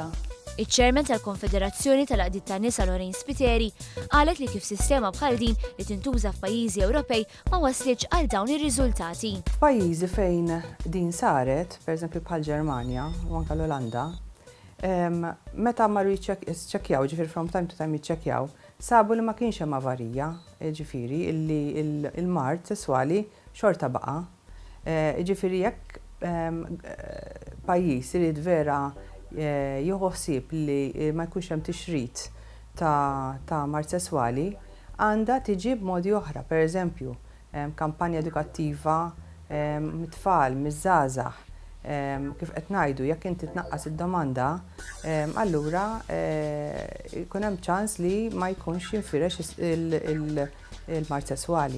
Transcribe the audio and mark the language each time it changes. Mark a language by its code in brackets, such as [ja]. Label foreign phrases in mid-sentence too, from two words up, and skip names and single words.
[mt] Iċ-ċermen tal-Konfederazzjoni tal-Qdiet tan-Nisa Lorraine Spiteri qalet li kif sistema bħal din li tintuża f'pajjiżi Ewropej ma waslitx għal dawn ir-riżultati. F'pajjiżi fejn din saret, pereżempju bħal Ġermanja u anke l-Olanda, meta marru jiċċekkjaw, ġifieri [en] from time to time [mt] jiċċekkjaw, sabu li ma kienx hemm avarija, ġifieri illi il-mart sesswali xorta baqa'. Ġifieri jekk pajjiż irid vera jieħu ħsieb li ma jkunx hemm tixrid ta' mart sesswali, għandha tiġi b'modi oħra, pereżempju kampanja edukattiva mit-tfal, miż-żgħażagħ, kif qed ngħidu jekk inti tnaqqas id-domanda, allura jkun hemm ċans li ma jkunx jinfirex il-mart sesswali.